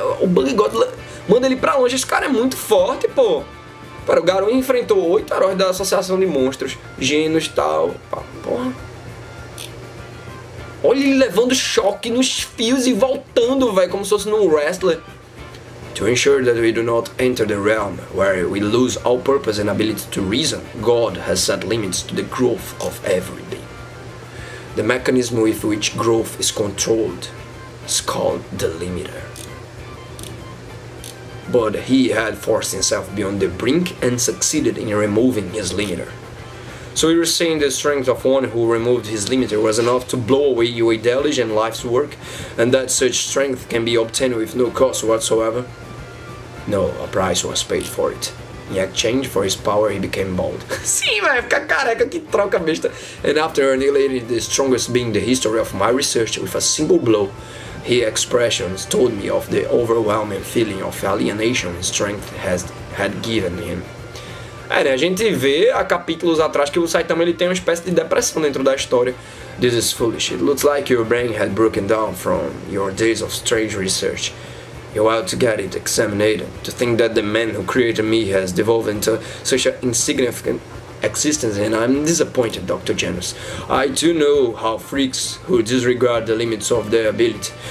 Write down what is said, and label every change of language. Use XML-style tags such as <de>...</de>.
<pt>O Bug God manda ele pra longe. Esse cara é muito forte, pô. Para, o Garou enfrentou 8 heróis da Associação de Monstros, Genos e tal. Porra. Olha ele levando choque nos fios e voltando, velho, como se fosse num wrestler.</pt> <en>To ensure that we do not enter the realm where we lose all purpose and ability to reason, God has set limits to the growth of everything. The mechanism with which growth is controlled is called the limiter. But he had forced himself beyond the brink and succeeded in removing his limiter. So you were saying the strength of one who removed his limiter was enough to blow away your ideology and life's work, and that such strength can be obtained with no cost whatsoever? No, a price was paid for it. In exchange for his power, he became bald.</en> <pt>Sim, vai ficar careca, que troca besta.</pt> <en>And after annihilating the strongest being in the history of my research with a single blow, his expressions told me of the overwhelming feeling of alienation his strength had given him.</en> <pt>É, né, a gente vê há capítulos atrás que o Saitama ele tem uma espécie de depressão dentro da história.</pt> <en>This is foolish. It looks like your brain had broken down from your days of strange research. You ought to get it examined. To think that the man who created me has devolved into such an insignificant existence, and I'm disappointed, Dr. Janus. I too know how freaks who disregard the limits of their ability.</en>